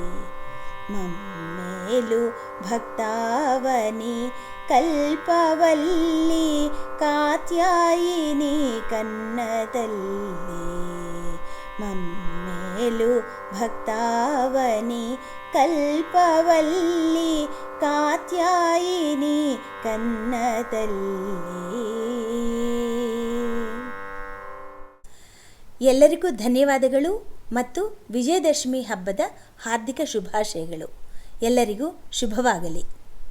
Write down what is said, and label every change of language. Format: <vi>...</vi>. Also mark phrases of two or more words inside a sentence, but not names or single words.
<te>మమ్మేలు భక్తావని కల్పవల్లి కాత్యాయిని కన్న తల్లి. మమ్మేలు భక్తావని కల్పవల్లి కాత్యాయిని కన్న తల్లి.</te> <kn>ಎಲ್ಲರಿಗೂ ಧನ್ಯವಾದಗಳು ಮತ್ತು ವಿಜಯದಶಮಿ ಹಬ್ಬದ ಹಾರ್ದಿಕ ಶುಭಾಶಯಗಳು. ಎಲ್ಲರಿಗೂ ಶುಭವಾಗಲಿ.</kn>